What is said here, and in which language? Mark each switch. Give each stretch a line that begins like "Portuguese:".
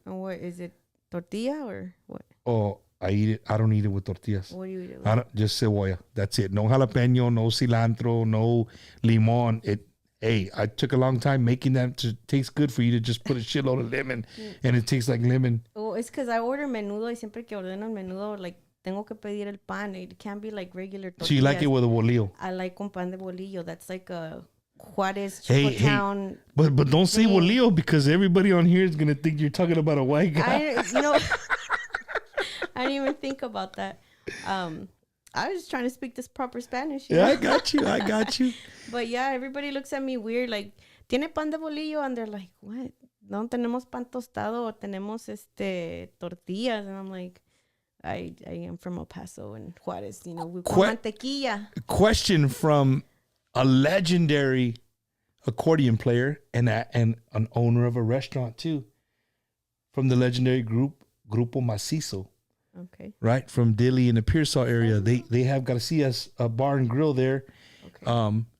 English: And what is it? Tortilla or what? Oh, I eat it. I don't eat it with tortillas. What do you eat it with? I don't, just cebolla. That's it. No jalapeno, no cilantro, no limon. Hey, I took a long time making that to taste good for you to just put a shitload of lemon and it tastes like lemon. Oh, it's because I order menudo
Spanish: y siempre que ordeno el menudo, like, tengo que pedir el pan.
English: It can't be like regular tortillas. So you like it with a bolillo? I like
Spanish: con pan de bolillo.
English: That's like a Juarez, Chicotown. Hey, but don't say bolillo because everybody on here is going to think you're talking about a white guy. I didn't even think about that. I was just trying to speak this proper Spanish. Yeah, I got you. But yeah, everybody looks at me weird, like,
Spanish: ¿tiene pan de bolillo?
English: And they're like, what?
Spanish: No, tenemos pan tostado o tenemos tortillas.
English: And I'm like, I am from El Paso and Juarez, we
Spanish: con mantequilla.
English: Question from a legendary accordion player and an owner of a restaurant too, from the legendary Grupo Macizo. Okay. Right, from Dilley in the Pearsall area. They have Garcia's bar and grill there. Okay.